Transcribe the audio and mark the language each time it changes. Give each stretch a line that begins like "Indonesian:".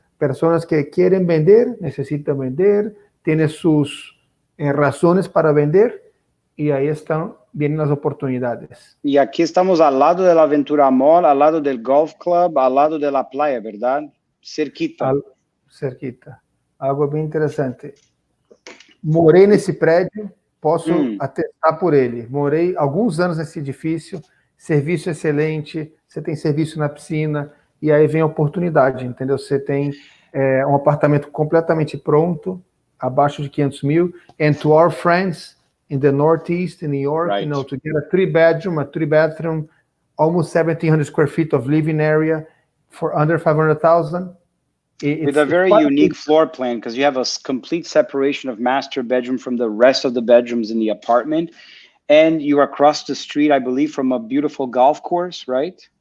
Spanish: Personas que quieren vender, necesitan vender, tienen sus razones para vender y ahí vienen las oportunidades. Y aquí estamos al lado de la Aventura Mall, al lado del Golf Club, al lado de la playa, ¿verdad? Cerquita. Cerquita.
Portuguese: Algo bem interessante. Morei nesse prédio, posso atestar por ele. Morei alguns anos nesse edifício, serviço excelente, você tem serviço na piscina, e aí vem a oportunidade, entendeu? Você tem um apartamento completamente pronto, abaixo de 500 mil,
English: and to our friends in the Northeast, in New York, Right. to get a three-bathroom, almost 1,700 square feet of living area for under 500,000. With a very unique floor plan, because you have a complete separation of master bedroom from the rest of the bedrooms in the apartment. And you are across the street, I believe, from a beautiful golf course, right?